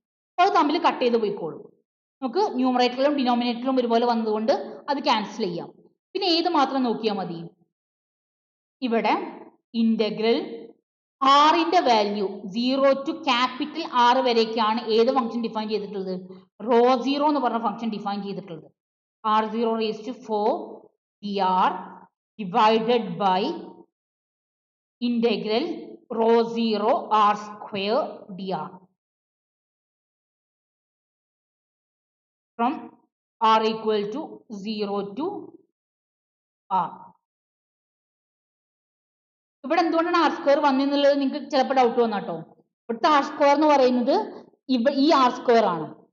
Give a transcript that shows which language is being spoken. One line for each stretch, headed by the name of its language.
Malayalam: അപ്പോൾ അത് തമ്മിൽ കട്ട് ചെയ്ത് പോയിക്കോളും. നമുക്ക് ന്യൂമറേറ്ററിലും ഡിനോമിനേറ്ററിലും ഒരുപോലെ വന്നതുകൊണ്ട് അത് ക്യാൻസൽ ചെയ്യാം. പിന്നെ ഏത് മാത്രം നോക്കിയാൽ മതി? ഇവിടെ ഇന്റഗ്രൽ ആറിന്റെ വാല്യൂ 0 to ക്യാപിറ്റൽ ആർ വരേക്കാണ് ഏത് ഫംഗ്ഷൻ ഡിഫൈൻ ചെയ്തിട്ടുള്ളത്? റോ 0 എന്ന് പറഞ്ഞ ഫംഗ്ഷൻ ഡിഫൈൻ ചെയ്തിട്ടുള്ളത്.
English: r0 raised to 4 dr divided by integral rho 0 r square dr from r equal to 0 to r.
Malayalam: ഇവിടെ എന്തുകൊണ്ടാണ് ആർ സ്ക്വയർ വന്നെന്നുള്ളത് നിങ്ങൾക്ക് ചിലപ്പോൾ ഡൗട്ട് വന്നാട്ടോ. ഇവിടുത്തെ ആർ സ്ക്വയർ എന്ന് പറയുന്നത് ഈ ആർ സ്ക്വയർ ആണ്.